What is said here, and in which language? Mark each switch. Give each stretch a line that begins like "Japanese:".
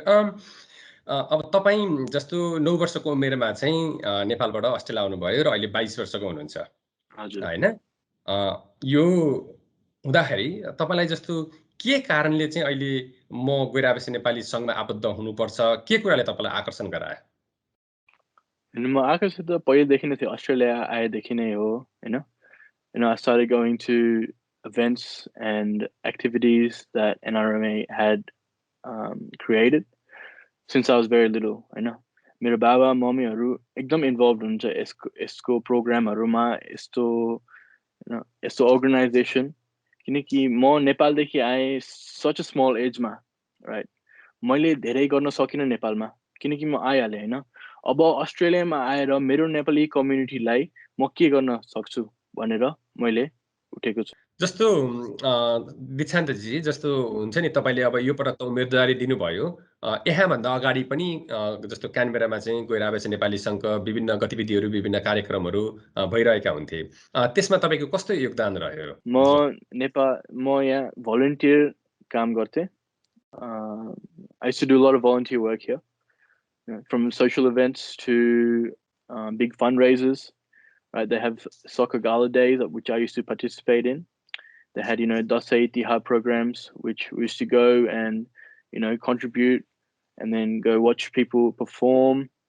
Nepali: अब तपाईँ जस्तो 9 वर्षको उमेरमा चाहिँ नेपालबाट अस्ट्रेलिया आउनुभयो र अहिले 22 वर्षको हुनुहुन्छ हैन? यो हुँदाखेरि तपाईँलाई जस्तो के कारणले चाहिँ अहिले म गैरावासी नेपाली संघमा आबद्ध हुनुपर्छ, के कुराले तपाईँलाई आकर्षण गरायो? म आकर्षित त पहिलेदेखि नै थियो, अस्ट्रेलिया आएदेखि नै हो हैन?
English: I started going to events and activities that NRNA had created since I was very little,
Nepali: हैन? मेरो बाबा मम्मीहरू एकदम इन्भल्भड हुन्छ यसको प्रोग्रामहरुमा, यस्तो अर्गनाइजेसन, किनकि म नेपालदेखि आए
English: such a small age
Nepali: मा, राइट? मैले धेरै गर्न सकिनँ नेपालमा किनकि म आइहालेँ हैन? अब अस्ट्रेलियामा आएर मेरो नेपाली कम्युनिटीलाई म के गर्न सक्छु भनेर मैले उठेको छु। जस्तो दीक्षान्तजी, जस्तो हुन्छ नि, तपाईले अब यो पटक त उम्मेदवारी दिनुभयो, यहाँभन्दा अगाडि पनि जस्तो क्यानबेरामा चाहिँ गैरावासी नेपाली संघका विभिन्न गतिविधिहरू, विभिन्न कार्यक्रमहरू भइरहेका हुन्थे, त्यसमा तपाईको कस्तो योगदान रह्यो? म यहाँ भलन्टियर काम गर्थे।
English: I used to do a lot of volunteer work here, from social events to big fundraisers. Right, they have soccer gala days, which I used to participate in. They had, Dasai Tiha programs, which we used to go and, contribute and then go watch people perform.